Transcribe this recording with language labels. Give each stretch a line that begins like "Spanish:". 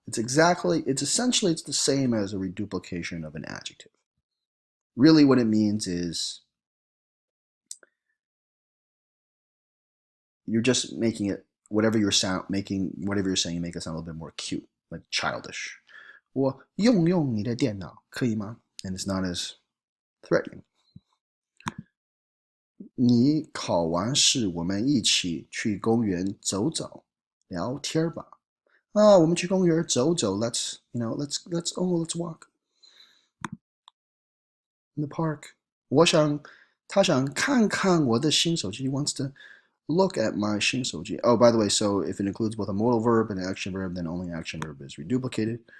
English: It's essentially the same as a reduplication of an adjective. Really what it means is you're just making it, whatever you're saying, make it sound a little bit more cute, like childish.
Chinese: 我用用你的电脑,可以吗?
English: And it's not as threatening.
Chinese: 你考完试我们一起去公园走走聊天吧。我们去公园走走
English: let's walk in the park.
Chinese: 他想看看我的新手机
English: He wants to look at my 新手机. Oh, by the way, so if it includes both a modal verb and an action verb, then only action verb is reduplicated.